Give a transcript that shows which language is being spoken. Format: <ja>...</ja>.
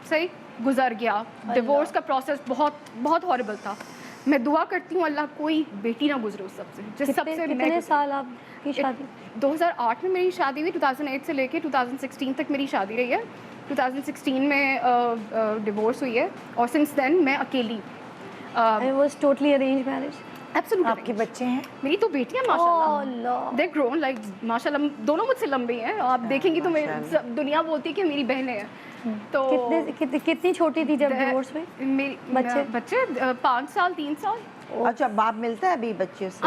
<hi>सही गुजर गया, डिवोर्स का प्रोसेस बहुत बहुत हॉरिबल था। मैं दुआ करती हूँ अल्लाह कोई बेटी ना गुजरे उस सबसे, जिस सबसे कितने साल आपकी शादी? 2008 में मेरी शादी हुई, 2008 से लेके 2016 तक मेरी शादी रही है। 2016 में डिवोर्स हुई है, और</hi> <en>since then</en> <hi>मैं अकेली।</hi> <en>It was totally arranged marriage? Absolutely।</en> <hi>आपके बच्चे हैं? मेरी तो बेटियां माशाल्लाह,</hi> <en>they grown like</en> <hi>माशाल्लाह, दोनों मुझसे लंबी हैं। आप देखेंगी तो दुनिया बोलती है कि मेरी बहनें हैं। तो कितनी छोटी थी जब डिवोर्स हुई? मेरी बच्चे 5 साल 3 साल। अच्छा, बाप मिलता है अभी बच्चे से?</hi>